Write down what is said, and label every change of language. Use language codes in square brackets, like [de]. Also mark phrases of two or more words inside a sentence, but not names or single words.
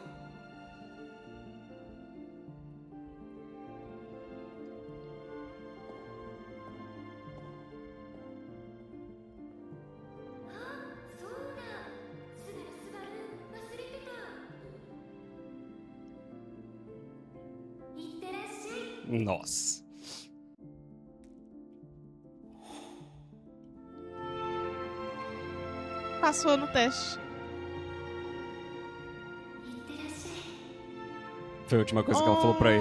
[ja] あ、そうだ。スバル忘れてた。いってらっしゃい。 [pt] Nossa. Passou no teste. [ja] いってらっしゃい。 [pt] Foi a última coisa que ela falou pra ele.